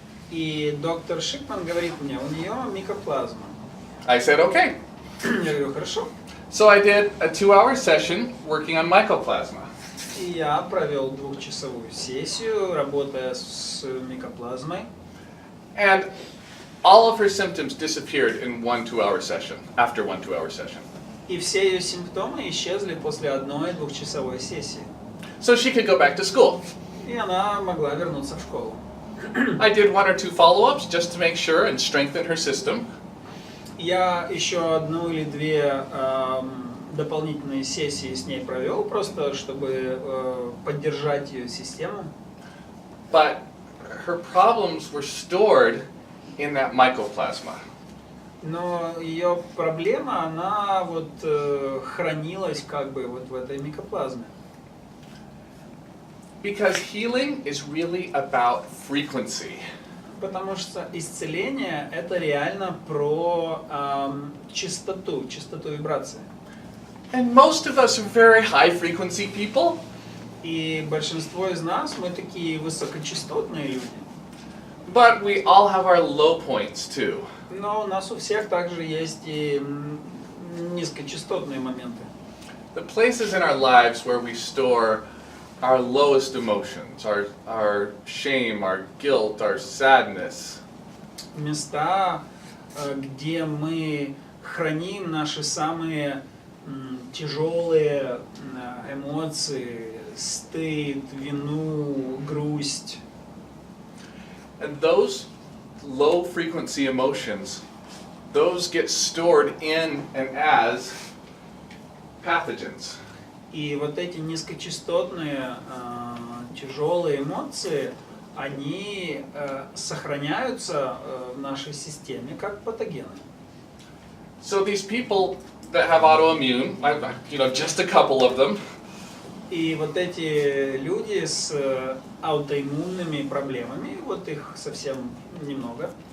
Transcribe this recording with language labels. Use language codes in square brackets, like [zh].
[ru] И доктор Шикман говорит мне, у нее микоплазма. [en] I said, okay. [ru] Я говорю, хорошо. [en] So I did a 2-hour session working on mycoplasma. [ru] И я провел 2-часовую сессию, работая с микоплазмой. [en] And all of her symptoms disappeared in 1 2-hour session, after 1 2-hour session. [ru] И все ее симптомы исчезли после 1-2-часовой сессии. [en] So she could go back to school. [ru] И она могла вернуться в школу. [en] I did 1 or 2 follow-ups just to make sure and strengthen her system. [ru] Я еще 1 или 2 дополнительные сессии с ней провел, просто чтобы поддержать ее систему. [en] But her problems were stored in that mycoplasma. [ru] Но ее проблема, она вот хранилась как бы вот в этой микоплазме. [en] Because healing is really about frequency. [ru] Потому что исцеление это реально про частоту вибрации. [en] And most of us are very high frequency people. [ru] И большинство из нас мы такие высокочастотные люди. [en] But we all have our low points too. [ru] Но у нас у всех также есть и низкочастотные моменты. [en] The places in our lives where we store our lowest emotions, our shame, our guilt, our sadness. [ru] Места, где мы храним наши самые тяжелые эмоции, стыд, вину, грусть. [en] And those low frequency emotions, those get stored in and as pathogens. [ru] И вот эти низкочастотные тяжелые эмоции, они сохраняются в нашей системе как патогены. [en] So these people that have autoimmune, just a couple of them. [ru] И вот эти люди с аутоиммунными проблемами, вот их совсем немного.